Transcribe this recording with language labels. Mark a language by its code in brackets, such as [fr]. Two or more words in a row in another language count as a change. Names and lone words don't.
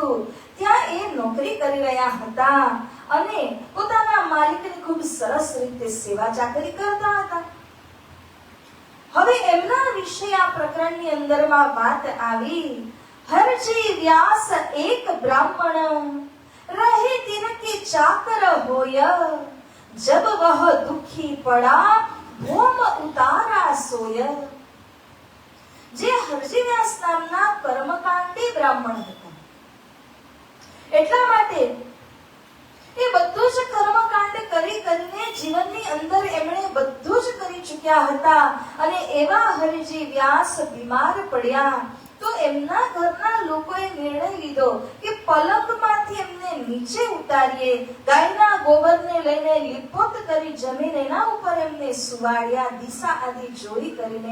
[gu] ત્યાં એ નોકરી કરી રહ્યા હતા અને પોતાના માલિકની ખૂબ સરસ રીતે સેવા ચાકરી કરતા હતા. હવે એમના વિશે આ પ્રકરણની અંદરમાં વાત આવી. [hi] हरजी व्यास एक ब्राह्मण रहे तिनके चाकर होय जब वह दुखी पड़ा भूम उतारा सोय. [gu] જે હરજી વ્યાસ નામના કર્મકાંડી બ્રાહ્મણ હતા, એટલા માટે એ બધું જ કર્મકાંડ કરીને જીવનની અંદર એમણે બધું જ કરી ચૂક્યા હતા. અને એવા હરજી વ્યાસ બીમાર પડ્યા તો એમના ઘરના લોકોએ નિર્ણય લીધો કે પલંગમાંથી એમને નીચે ઉતારીએ, ગાયના ગોબરને લઈને લીપોત કરી જમીન એના ઉપર એમને સુવાડ્યા, દિશા આદિ જોઈ કરીને.